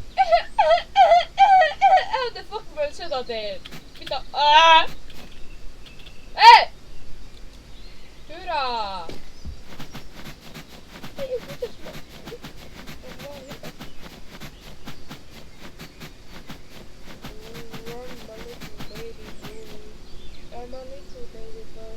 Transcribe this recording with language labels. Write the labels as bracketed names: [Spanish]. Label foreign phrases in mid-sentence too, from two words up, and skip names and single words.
[English] How the fuck [Estonian] ma seda teen? Mida? Türa! Kuidas ma... [English] I'm a little baby boy.